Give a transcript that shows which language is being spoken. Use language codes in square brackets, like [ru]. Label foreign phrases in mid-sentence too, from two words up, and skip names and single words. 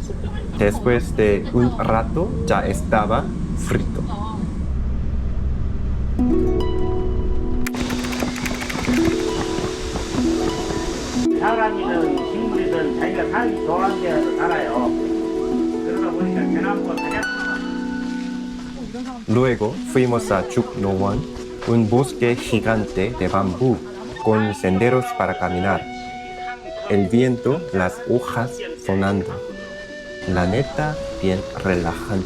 [es] Después de un rato ya estaba frito. [ko] 사람이든 식물이든 자기가 살기 좋아하는 데서 살아요. 그러다 보니까 대나무가 가장 [es] Luego fuimos a Chuknowan, un bosque gigante de bambú con senderos para caminar. El viento, las hojas sonando. La neta, bien relajante.